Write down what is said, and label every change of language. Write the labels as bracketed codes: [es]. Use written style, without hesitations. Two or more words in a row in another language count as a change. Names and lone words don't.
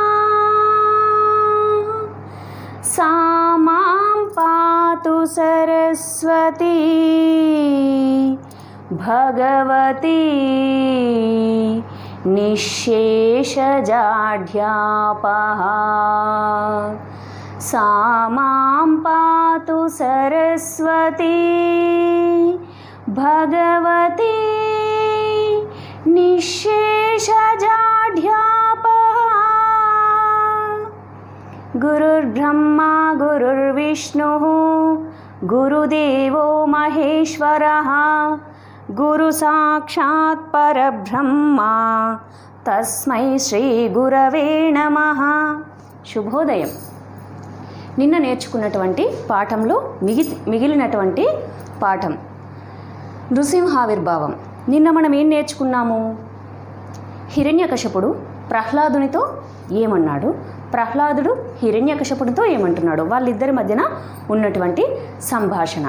[sa] सा मां पातु सरस्वती भगवती निःशेषजाढ्यापहा सा मां पातु सरस्वती भगवती निःशेषजाढ्यापहा. गुरुर्ब्रह्मा गुरुर्विष्णुः गुरुदेवो महेश्वरः गुरु साक्षात् परब्रह्मा तस्मै శ్రీ గురవే నమః. [te] శుభోదయం. నిన్న నేర్చుకున్నటువంటి పాఠంలో మిగిలినటువంటి పాఠం నృసింహావిర్భావం. నిన్న మనం ఏం నేర్చుకున్నాము? హిరణ్యకశపుడు ప్రహ్లాదునితో ఏమన్నాడు, ప్రహ్లాదుడు హిరణ్యకశపుడితో ఏమంటున్నాడు, వాళ్ళిద్దరి మధ్యన ఉన్నటువంటి సంభాషణ.